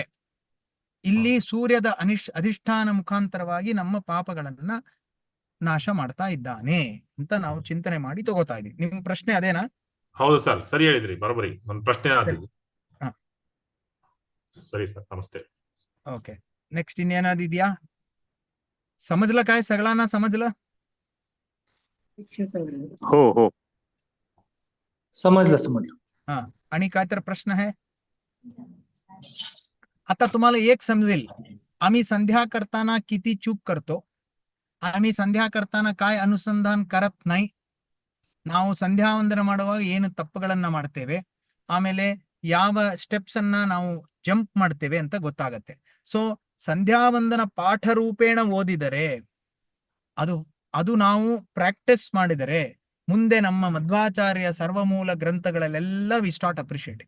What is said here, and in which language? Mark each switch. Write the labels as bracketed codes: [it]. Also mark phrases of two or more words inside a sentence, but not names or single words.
[kn] ಇಲ್ಲಿ ಸೂರ್ಯದ ಅಧಿಷ್ಠಾನ ಮುಖಾಂತರವಾಗಿ ನಮ್ಮ ಪಾಪಗಳನ್ನ ನಾಶ ಮಾಡ್ತಾ ಇದ್ದಾನೆ ಅಂತ ನಾವು ಚಿಂತನೆ ಮಾಡಿ ತಗೋತಾ ಇದೀವಿ. ನಿಮ್ ಪ್ರಶ್ನೆ ಅದೇನಾ? ಹೌದು ಸರ್, ಸರಿ ಹೇಳಿದ್ರಿ, ಬರೋಬರಿ. ನನ್ನ ಪ್ರಶ್ನೆ ಆದಿದ್ದು. ಹಾ. ಸರಿ ಸರ್, ನಮಸ್ತೆ. [en] okay, next [mr] ಇನ್ನೇನಾದಿದ್ಯಾ? समजलं काय सगळ्यांना? समजलं? हो हो समजलं. हा. आणि काय तर प्रश्न आहे? आता तुम्हाला एक समजेल, आम्ही संध्या करताना किती चूक करतो, आम्ही संध्या करताना काय ಅನುಸಂಧಾನ करत नाही, [kn] ನಾವು ಸಂಧ್ಯಾ ವಂದನ ಮಾಡುವಾಗ ಏನು ತಪ್ಪುಗಳನ್ನ ಮಾಡ್ತೇವೆ, ಆಮೇಲೆ ಯಾವ ಸ್ಟೆಪ್ಸ್ ಅನ್ನ ನಾವು ಜಂಪ್ ಮಾಡ್ತೇವೆ ಅಂತ ಗೊತ್ತಾಗತ್ತೆ. ಸೊ ಸಂಧ್ಯಾ ವಂದನ ಪಾಠ ರೂಪೇಣ ಓದಿದರೆ, ಅದು ನಾವು ಪ್ರಾಕ್ಟೀಸ್ ಮಾಡಿದರೆ ಮುಂದೆ ನಮ್ಮ ಮಧ್ವಾಚಾರ್ಯ ಸರ್ವಮೂಲ ಗ್ರಂಥಗಳಲ್ಲೆಲ್ಲ [en] we start appreciating.